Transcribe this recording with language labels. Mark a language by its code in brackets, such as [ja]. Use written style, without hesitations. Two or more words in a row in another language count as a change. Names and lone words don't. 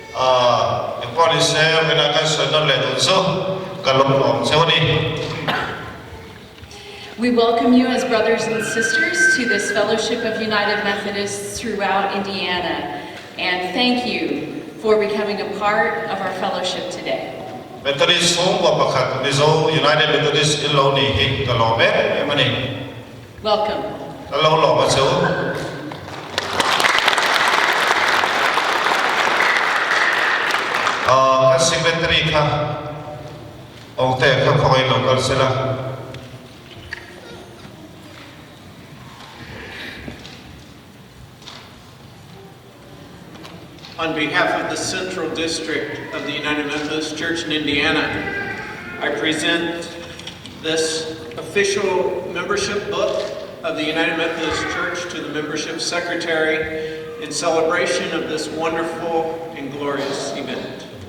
[en] We welcome you as brothers and sisters to this Fellowship of United Methodists throughout Indiana. And thank you for becoming a part of our fellowship today. [lus] Methodist home wa pakhat Mizo United Methodist in Lawmni hi ka lo me emani [en] Welcome. [lus] lo lo ma chu ka secretary kha ong te kha khoi local sela [en] On behalf of the Central District of the United Methodist Church in Indiana, I present this official membership book of the United Methodist Church to the membership secretary in celebration of this wonderful and glorious event.